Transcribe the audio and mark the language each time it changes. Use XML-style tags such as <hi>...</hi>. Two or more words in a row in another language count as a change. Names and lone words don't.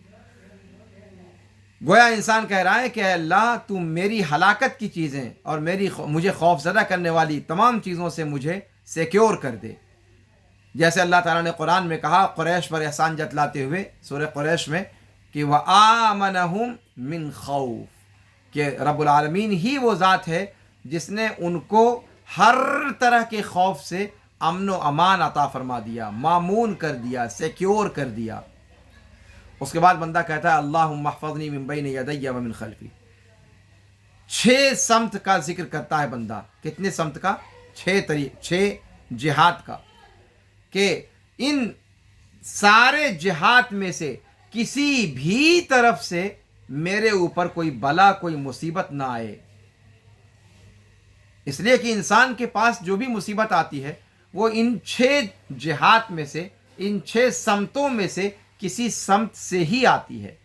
<ur>گویا انسان کہہ رہا ہے کہ اے اللہ تو میری ہلاکت کی چیزیں اور مجھے خوف زدہ کرنے والی تمام چیزوں سے مجھے سیکیور کر دے، جیسے اللہ تعالیٰ نے قرآن میں کہا قریش پر احسان جتلاتے ہوئے سورہ قریش میں کہ</ur> <ar>وَآمَنَهُمْ مِنْ خَوْفٍ،</ar> <ur>کہ رب العالمین ہی وہ ذات ہے جس نے ان کو ہر طرح کے خوف سے امن و امان عطا فرما دیا، مامون کر دیا، سیکیور کر دیا۔ اس کے بعد بندہ کہتا ہے</ur> <ar>اللہم احفظنی من بین یدی ومن خلفی۔</ar> <ur>6 سمت کا ذکر کرتا ہے بندہ۔ کتنے سمت کا؟ 6 جہات کا، کہ ان سارے جہات میں سے کسی بھی طرف سے میرے اوپر کوئی بلا، کوئی مصیبت نہ آئے۔ اس لیے کہ انسان کے پاس جو بھی مصیبت آتی ہے وہ ان 6 جہات میں سے، ان 6 سمتوں میں سے کسی سمت سے ہی آتی ہے۔</ur>